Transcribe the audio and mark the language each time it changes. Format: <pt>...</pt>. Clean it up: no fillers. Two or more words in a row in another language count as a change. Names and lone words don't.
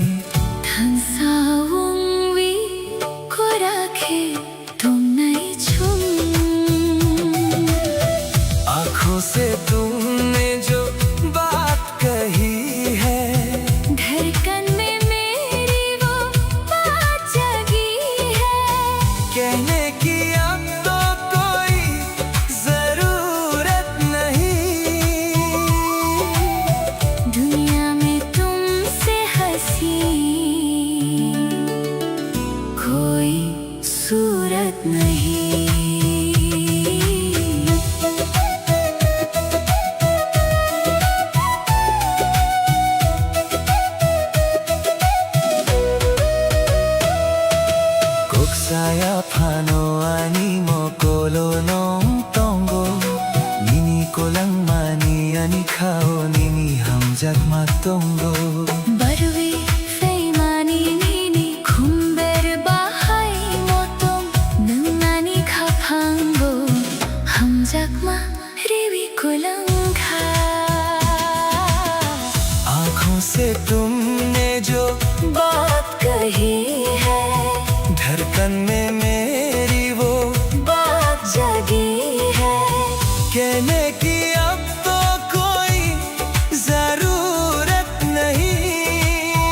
<trp>Tansawong wi ko rakhe</trp> <hi>तुम नहीं</hi> <trp>छुम</trp> <hi>आँखों से तुमने जो बात कही है धड़कन में मेरी वो बात जगी है कहने की अब तो कोई जरूरत नहीं दुनिया में तुमसे हंसी कोई सूरत नहीं</hi> <trp>Kok saya pano ani mo kolonong tongo Nini ko lang mani ani kao nini hamjak matongo बरवी फेमानी नीनी खुम्बेर बाहाई मोतोम नंगानी खाफांगो हमजाकमा रिवी कुलंखा</trp> <hi>आँखों से तुमने जो बात कही है धड़कन में मेरी वो बात जगी है कहने की अब तो कोई जरूरत नहीं</hi>